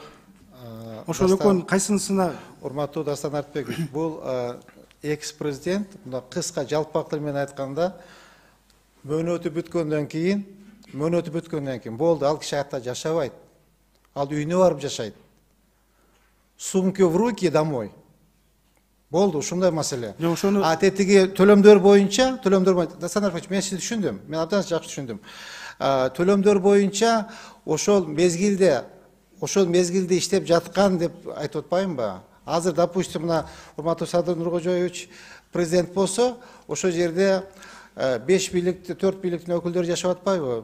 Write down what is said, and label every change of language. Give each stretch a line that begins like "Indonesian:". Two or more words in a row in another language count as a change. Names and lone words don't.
Kyrgyz: ошол экөөнүн кайсынысына? Урматтуу Дастан Артбекович, бул экс-президент, мына кыска жалпак тил менен айтканда, мөөнөтү бүткөндөн кийин болду, ал киши аятта жашабайт. Ал үйүнө барып жашайт.
Russian: Сумки в руки домой.
Kyrgyz: Болду, ушундай маселе. А тетиги төлөмдөр боюнча, Дастан Артбекович, мен сизди түшүндүм. Мен абдан жакшы түшүндүм. Төлөмдөр боюнча ошол мезгилде иштеп жаткан деп айтып атпаймынбы? Азыр, допустим, мына урматтуу Садыр Нуркожоевич президент болсо, ошол жерде 5 бийликти, 4 бийликтин өкүлдөрү жашап атпайбы?